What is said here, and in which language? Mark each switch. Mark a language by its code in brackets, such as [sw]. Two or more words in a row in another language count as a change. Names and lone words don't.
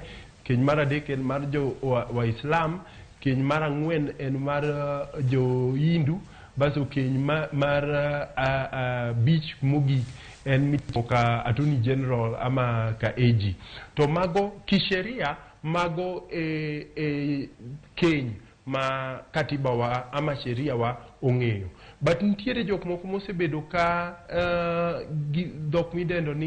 [luo] Keny mar adek en mar jo wa Islam. Keny mar ang'wen en mar jo Hindu. Baso keny mar beach mogik en mitimo ka Attorney General ama ka AG. To mago kisheria mago keny ma katiba wa ama sheria wa ong'eyo. But nitiere jok moko mosebedo ka dhok midendo ni